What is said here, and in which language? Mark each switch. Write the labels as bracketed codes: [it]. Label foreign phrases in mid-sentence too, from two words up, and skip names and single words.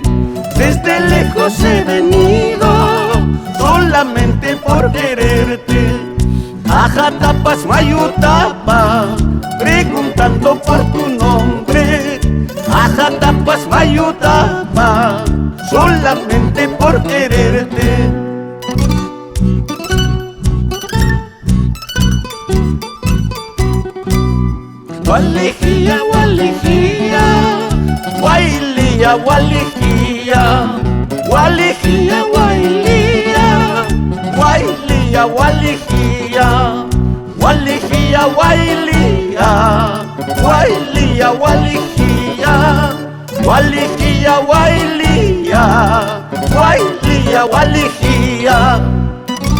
[es] Desde lejos he venido, solamente por quererte. [qu] Ajatapas Mayutapa, [es] preguntando por tu nombre. [qu] Ajatapas Mayutapa, [es] solamente por quererte. Walejía, walejía, guailía, walejía, walejía, guailía, guailía, walejía, walejía, guailía, guailía, walejía, walejía, guailía, guailía, walejía.